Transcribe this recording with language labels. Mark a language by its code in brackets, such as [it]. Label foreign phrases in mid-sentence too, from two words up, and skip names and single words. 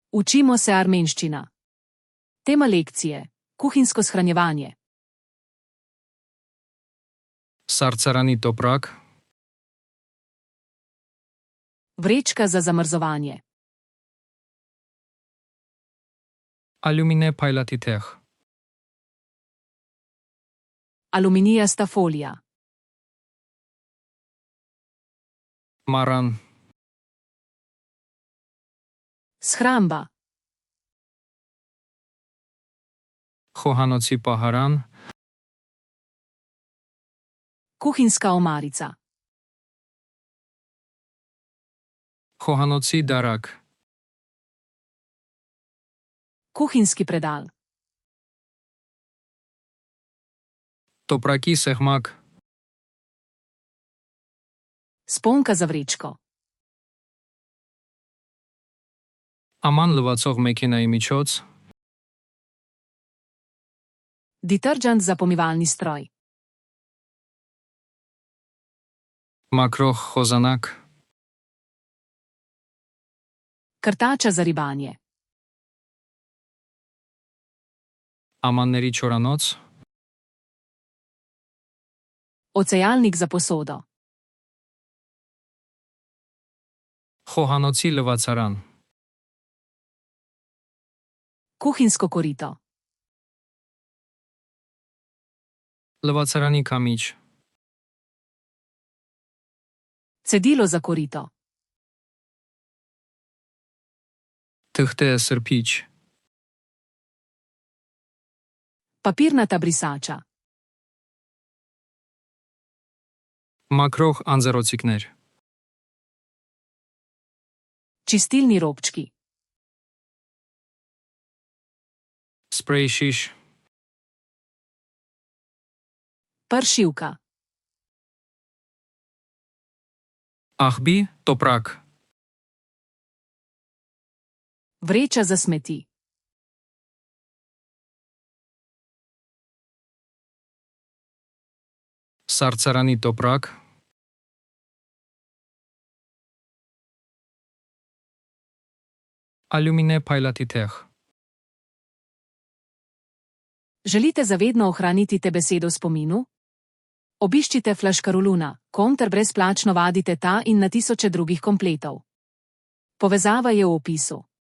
[sl] Učimo se armenščina. Tema lekcije: kuhinjsko shranjevanje. [hy] Սառցարանի տոպրակ, [sl] Vrečka za zamrzovanje. [hy] ալյումինե փայլատի թեղ, [sl] Aluminijasta folija. [hy] մառան, [sl] Shramba. [hy] խոհանոցի պահարան, [sl] Kuhinjska omarica. [hy] խոհանոցի դարակ, [sl] Kuhinjski predal. [hy] տոպրակի սեղմակ, [sl] Sponka za vrečko. [hy] աման լվացող մեքենայի միջոց, [sl] Detergent za pomivalni stroj. [hy] մաքրող խոզանակ, [sl] Krtača za ribanje. [hy] ամանների չորանոց, [sl] Ocejalnik za posodo. [hy] խոհանոցի լվացարան, [sl] Kuhinjsko korito. [hy] լվացարանի կամիջ, [sl] Cedilo za korito. [hy] թղթե սրբիչ, [sl] Papirnata brisača. [hy] մաքրող անձեռոցիկներ, [sl] Čistilni robčki. [hy] սպրեյ շիշ, [sl] Pršivka. [hy] աղբի տոպրակ, [sl] Vreča za smeti. [hy] սառցարանի տոպրակ, ալյումինե փայլատի թեղ, [sl] Želite zavedno ohraniti te besedo v spominu? Obiščite Flaškaroluna, ter brezplačno vadite ta in na tisoče drugih kompletov. Povezava je v opisu.